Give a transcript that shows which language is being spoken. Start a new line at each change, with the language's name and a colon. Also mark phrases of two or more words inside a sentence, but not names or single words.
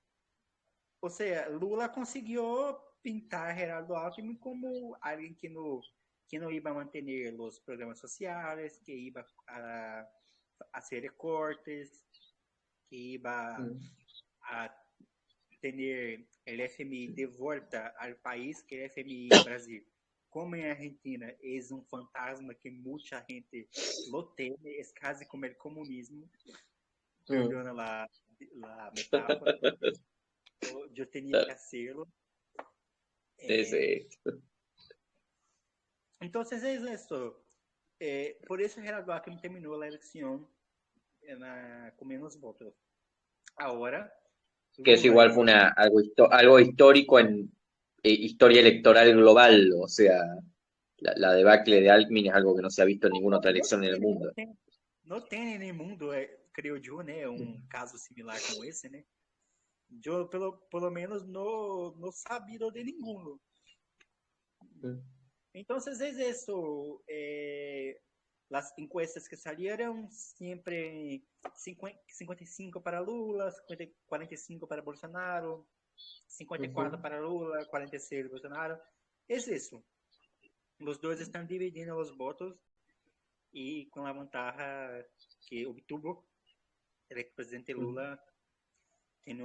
Portuguese: Ou seja, Lula conseguiu pintar Gerardo Alckmin como alguém que não ia manter os programas sociais, que ia a fazer recortes, que ia a ter o FMI de volta ao país, que é o FMI no Brasil. Como em Argentina é um fantasma que muita gente
Spanish: lo teme,
Portuguese: é quase como o comunismo.
Spanish: Perdona a metáfora,
Portuguese: eu tinha que hacerlo.
Spanish: Sí. Entonces es esto.
Portuguese: por isso Geraldo Alckmin terminou a eleição com menos votos. Agora,
Spanish: Que eso
Portuguese: Lula e
Spanish: igual fue
Portuguese: Bolsonaro.
Spanish: algo histórico en historia electoral global, o sea, la debacle de Alckmin es algo que no se ha visto en ninguna otra
Portuguese: Não
Spanish: elección en el
Portuguese: tem, não
Spanish: mundo.
Portuguese: tem, não tem nem mundo, creio eu, né, um caso similar como esse, né? Eu, pelo menos, não sabido de nenhum. Então,
Spanish: es eso. Las encuestas que salieron siempre 55 para Lula, 45 para Bolsonaro, 54 para Lula, 46 para Bolsonaro. Es eso. Los dos están dividindo los votos y con la ventaja que obtuvo el expresidente Lula tiene